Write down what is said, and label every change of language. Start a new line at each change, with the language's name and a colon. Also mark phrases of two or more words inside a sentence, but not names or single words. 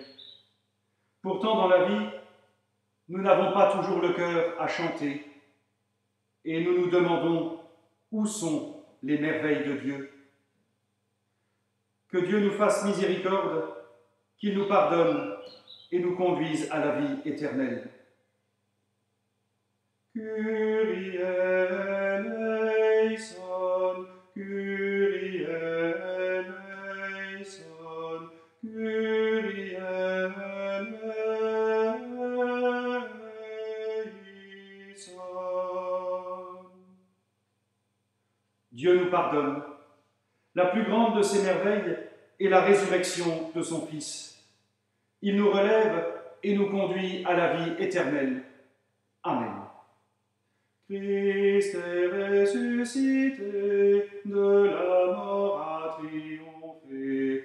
French: Pourtant, dans la vie, nous n'avons pas toujours le cœur à chanter, et nous nous demandons où sont les merveilles de Dieu. Que Dieu nous fasse miséricorde, qu'il nous pardonne et nous conduise à la vie éternelle.
Greek: Kyrie eleison, Kyrie eleison, Kyrie eleison.
French: Dieu nous pardonne. La plus grande de ses merveilles est la résurrection de son Fils. Il nous relève et nous conduit à la vie éternelle. Amen. Christ est ressuscité, de la mort a triomphé.